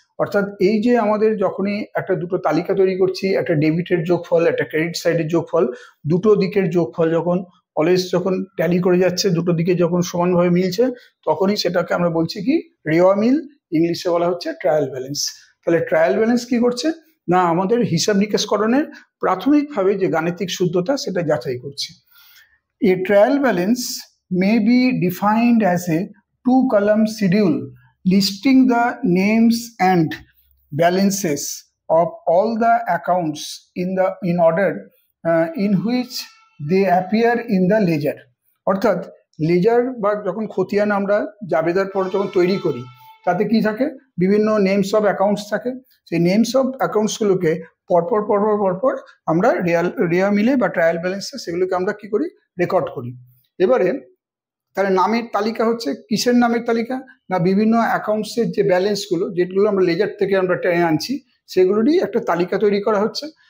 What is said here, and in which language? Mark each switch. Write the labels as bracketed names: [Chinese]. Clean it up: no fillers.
[Bangla] অর্থাৎ এই যে আমাদের যখনই একটা দুটো তালিকা তৈরি করছি, একটা ডেবিটের যোগফল একটা ক্রেডিট সাইডের যোগফল, দুটো দিকের যোগফল যখন অলওয়েজ যখন ট্যালি করে যাচ্ছে, দুটো দিকে যখন সমানভাবে মিলছে, তখনই সেটাকে আমরা বলছি কি রেয়া মিল, ইংলিশে বলা হচ্ছে ট্রায়াল ব্যালেন্স। তাহলে ট্রায়াল ব্যালেন্স কি করছে না, আমাদের হিসাব নিকাশকরণের প্রাথমিকভাবে যে গাণিতিক শুদ্ধতা সেটা যাচাই করছে। [English] A trial balance may be defined as a two-column schedule listing the names and balances of all the accounts in order in which they appear in the ledger. [Bangla] অর্থাৎ লেজার বা যখন খতিয়ান আমরা জাবেদার পর যখন তৈরি করি তাতে কি থাকে, বিভিন্ন নেমস অফ অ্যাকাউন্টস থাকে। সেই নেমস অফ অ্যাকাউন্টসগুলোকে পরপর পরপর পরপর আমরা রেয়া মিলে বা ট্রায়াল ব্যালেন্সে সেগুলোকে আমরা কি করি, রেকর্ড করি। এবারে তাহলে নামের তালিকা হচ্ছে কিসের নামের তালিকা না, বিভিন্ন অ্যাকাউন্টসের যে ব্যালেন্সগুলো যেগুলো আমরা লেজার থেকে আমরা টেনে আনছি সেগুলোরই একটা তালিকা তৈরি করা হচ্ছে।